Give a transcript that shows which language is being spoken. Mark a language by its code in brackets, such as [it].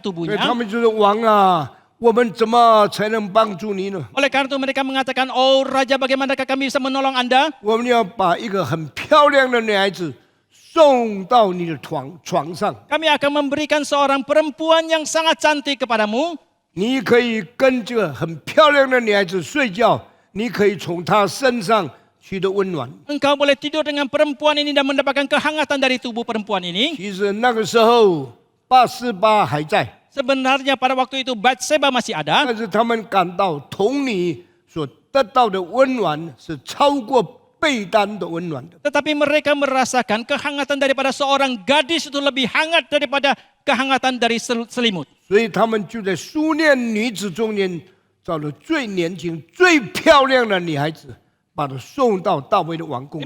[zh] 所以 [id] tubuhnya. [zh] 他们就说：“王啊，我们怎么才能帮助你呢？ [id] Oleh karena itu mereka mengatakan, oh Raja bagaimanakah kami bisa menolong Anda? [zh] 我们要把一个很漂亮的女孩子送到你的床上， [id] Kami akan memberikan seorang perempuan yang sangat cantik kepadamu. [zh] 你可以跟这个很漂亮的女孩子睡觉，你可以从她身上取得温暖。” [id] Engkau boleh tidur dengan perempuan ini dan mendapatkan kehangatan dari tubuh perempuan ini. [zh] 其实那个时候88还在， [id] Sebenarnya pada waktu itu Batseba masih ada. [zh] 但是他们感到童女所得到的温暖是超过被单的温暖的。 [id] Tetapi mereka merasakan kehangatan daripada seorang gadis itu lebih hangat daripada kehangatan dari selimut. [zh] 所以他们就在书念女子中间找了最年轻、最漂亮的女孩子，把她送到大卫的王宫里。